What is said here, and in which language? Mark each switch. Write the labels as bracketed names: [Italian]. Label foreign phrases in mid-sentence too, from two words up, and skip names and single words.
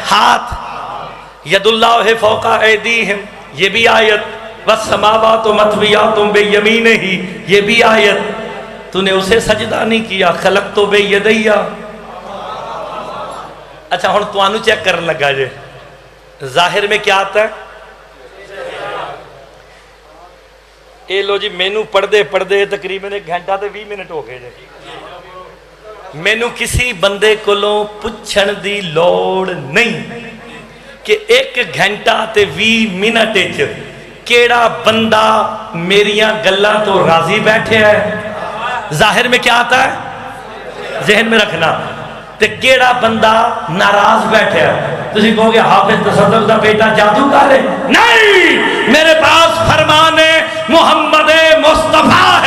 [Urdu] ہاتھ، [Arabic] ید اللہ فوق ایدیہم، [Urdu] یہ بھی آیت، [Arabic] والسماوات مطویات بیمینہ، [Urdu] یہ بھی آیت۔ تو نے اسے سجدہ نہیں کیا، [Arabic] خلقت بیدیہ۔ [Punjabi] اچھا ہن توانو چیک کرن لگا جے، [Urdu] ظاہر میں کیا آتا ہے؟ [Punjabi] اے لو جی مینو پڑھدے تقریباً 1 گھنٹہ تے 20 منٹ ہو گئے جے، مینو کسی بندے کولوں پوچھن دی لوڑ نہیں کہ 1 گھنٹہ تے 20 منٹ وچ کیڑا بندہ میریاں گلاں تو راضی بیٹھے ہے، [Urdu] ظاہر میں کیا آتا ہے؟ ذہن میں رکھنا، [Punjabi] تے کیڑا بندہ ناراض بیٹھے ہے۔ تسی کہو گے حافظ تصدق دا بیٹا جادو کر ہے؟ نہیں، [Urdu] میرے پاس فرمان محمد مصطفیٰ ہے۔